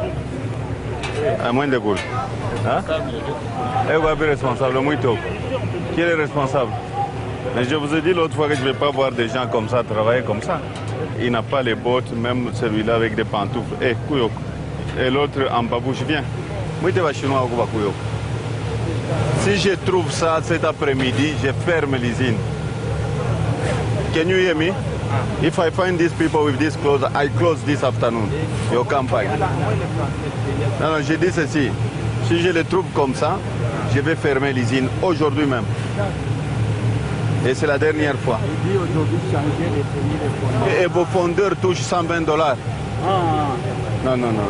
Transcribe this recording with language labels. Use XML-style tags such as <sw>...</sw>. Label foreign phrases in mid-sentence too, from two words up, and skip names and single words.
<sw>Mwende kule. Hein?</sw> <fr>Et responsable, qui est le responsable? Mais je vous ai dit l'autre fois que je ne vais pas voir des gens comme ça travailler comme ça. Il n'a pas les bottes, même celui-là avec des pantoufles. Eh, Kouyok. Et l'autre en babouche, viens. Si je trouve ça cet après-midi, je ferme l'usine.</fr> <en>Can you hear me? If I find these people with this clothes, I close this afternoon.</en> <fr>Your campagne. Non, non, j'ai dit ceci. Si je les trouve comme ça, je vais fermer l'usine aujourd'hui même. Et c'est la dernière fois. Et vos fondeurs touchent $120. Non, non, non.</fr>